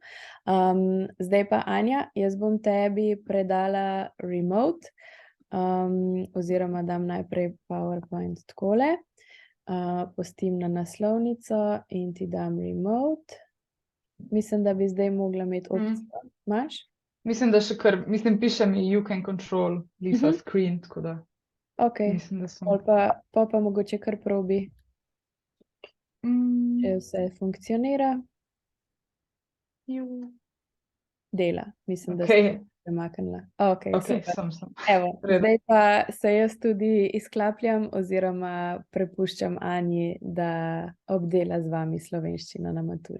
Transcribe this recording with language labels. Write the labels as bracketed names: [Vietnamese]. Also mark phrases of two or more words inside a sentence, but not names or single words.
[Slovenian] Zdaj pa Anja, jaz bom tebi predala remote, oziroma dam najprej PowerPoint takole. Pustim na naslovnico in ti dam remote. Mislim, da bi zdaj mogla imeti opcijo. Imaš? Mislim, da še kar, piše mi [English] you can control Lisa screen, [Slovenian] tako da mislim, da sem. Pol pa mogoče kar probi, če vse funkcionira. Dela, mislim, da se premaknila. Ok, Okay, super. sem. Evo, Redu. zdaj pa se jaz tudi izklapljam oziroma prepuščam Anji, da obdela z vami slovenščino na maturi.